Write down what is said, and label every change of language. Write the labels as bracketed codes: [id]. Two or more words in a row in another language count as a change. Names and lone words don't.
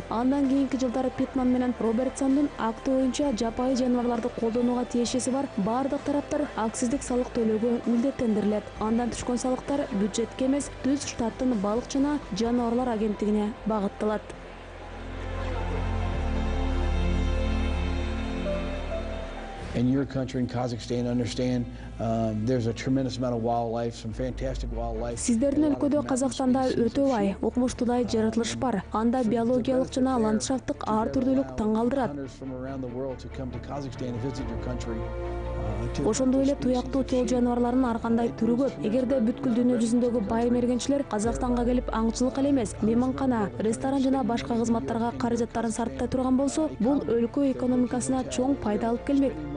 [ky] Андан кийинки жылдары Питман менен Робертсондун акты боюнча жапайы жаныбарларды колдонууга тиешеси бар бардык тараптар акциздик салык төлөөгө милдеттендирилет. Андан түшкөн салыктар бюджетке эмес, түз штаттын балык жана жаныбарлар агенттигине багытталат. [en] in your country, in Kazakhstan, understand there's a tremendous amount of wildlife, some fantastic wildlife. [ky] Сиздердин өлкөдө Казакстанда өтө бай, укмуштуудай жаратылыш бар. Анда биологиялык жана ландшафттык ар түрдүүлүк таң калтырат. Ошондой эле туяктуу чол жаныбарлардын ар кандай түрү көп. Эгерде бүткүл дүйнө жүзүндөгү бай мергенчилер Казакстанга келип аңчылык эле эмес, мейманкана, ресторан жана башка кызматтарга каражаттарын сарптай турган болсо, бул өлкө экономикасына чоң пайда алып келмек.